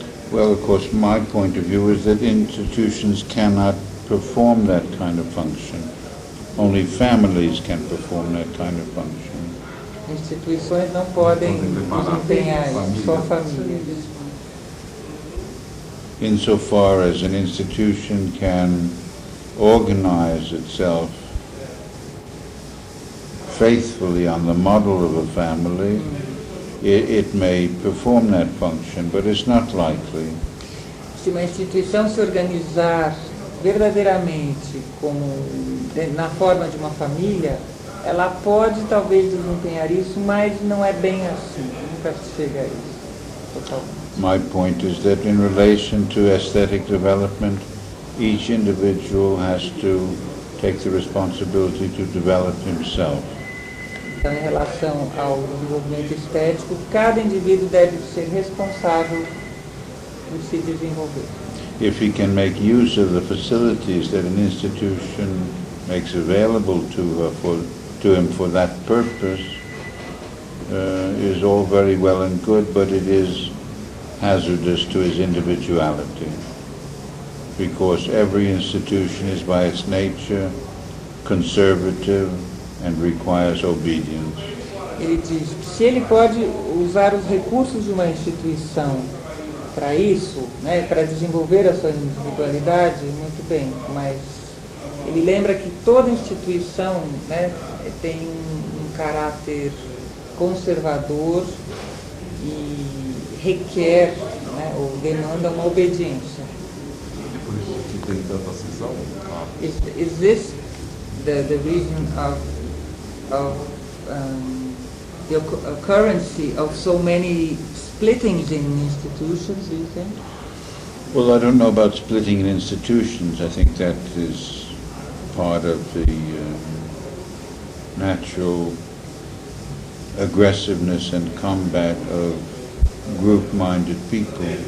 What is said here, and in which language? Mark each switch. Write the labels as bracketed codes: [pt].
[en] Well, of course, my point of view is that institutions cannot perform that kind of function. Only families can perform that kind of function. [pt] Instituições não podem desempenhar isso, só famílias. [en] Insofar as an institution can organize itself faithfully on the model of a family, it may perform that function, but it's not likely. [pt] Se uma instituição se organizar verdadeiramente na forma de uma família, ela pode talvez desempenhar isso, mas não é bem assim, nunca se chega a isso totalmente. [en] My point is that in relation to aesthetic development, each individual has to take the responsibility to develop himself. [pt] Então, em relação ao desenvolvimento estético, cada indivíduo deve ser responsável por se desenvolver. [en] If he can make use of the facilities that an institution makes available to him for that purpose, is all very well and good, but it is hazardous to his individuality. because every institution is by its nature conservative and requires obedience. [pt] Ele diz, se ele pode usar os recursos de uma instituição para isso, né, para desenvolver a sua individualidade, muito bem, mas ele lembra que toda instituição, né, tem um caráter conservador e requer, né, ou demanda uma obediência. E por isso que tem tanta cisão? [en] Is this the reason of the occurrence of so many splittings in institutions, do you think? Well, I don't know about splitting in institutions. I think that is part of the natural aggressiveness and combat of group-minded people.